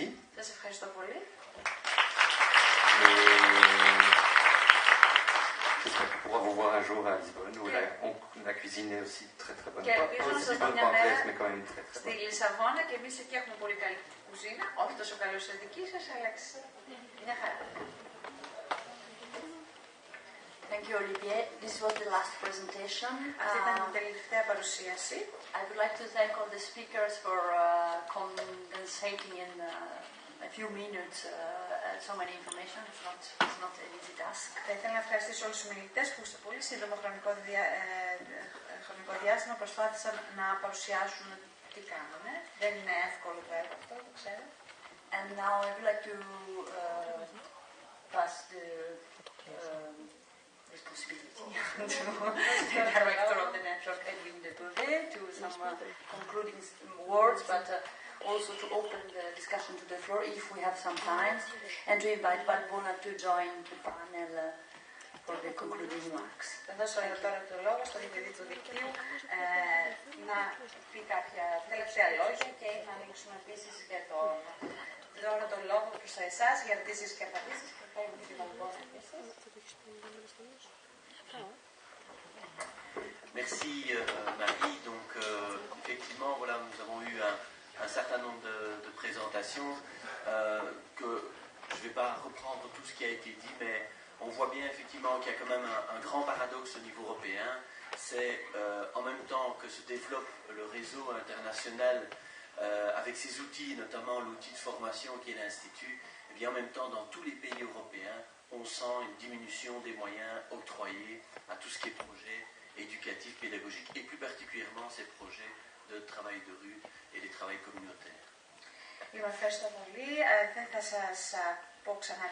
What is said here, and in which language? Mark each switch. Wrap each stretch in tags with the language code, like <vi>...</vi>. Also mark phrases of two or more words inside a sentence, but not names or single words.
<el>Σας ευχαριστώ πολύ.</el> <fr>J'espère qu'on pourra vous voir un jour à Lisbonne, où la cuisine est aussi très très bonne. Pas aussi bonne qu'en Grèce, mais quand même très très</fr> <el>στη</el> <fr>bonne.</fr> <el>Λισαβόνα και εμείς εκεί έχουμε πολύ καλή κουζίνα, όχι τόσο καλή όσο η δική σας, αλλά μια χαρά.</el> <en>Thank you, Olivier. This was the last presentation.</en> <el>Αυτή ήταν η τελευταία παρουσίαση.</el> <en>I would like to thank all the speakers for condensating in a few minutes, so many information. It's not an easy task.</en> <el>Θα ήθελα να ευχαριστήσω όλους τους μιλητές που σε πολύ σύντομο χρονικό διάστημα προσπάθησαν να παρουσιάσουν τι κάνουμε. Δεν είναι εύκολο το έργο αυτό, το ξέρω.</el> <en>And now I would like to pass the responsibility to the director of the network, Edwin de Beauvais, to some concluding words, but also to open the discussion to the floor if we have some time, and to invite Pat Bonner to join the panel for the concluding remarks.</en> <el>Θα δώσω τώρα το λόγο στον διευθυντή του δικτύου να πει κάποια τελευταία λόγια και να ανοίξουμε επίσης για το δώρο το λόγο προς εσάς για ερωτήσεις και απαντήσεις και θα είμαι δημιουργός επίσης.</el> <fr>Merci Marie. Donc effectivement, voilà, nous avons eu un certain nombre de présentations que je ne vais pas reprendre tout ce qui a été dit, mais on voit bien effectivement qu'il y a quand même un grand paradoxe au niveau européen. C'est en même temps que se développe le réseau international avec ses outils, notamment l'outil de formation qui est l'Institut, et bien en même temps dans tous les pays européens, on sent une diminution des moyens octroyés à tout ce qui est projet éducatif, pédagogique, et plus particulièrement ces projets de travail de rue et des travails communautaires.</fr> <el>Ευχαριστώ πολύ. Δεν θα σας πω ξανά</el>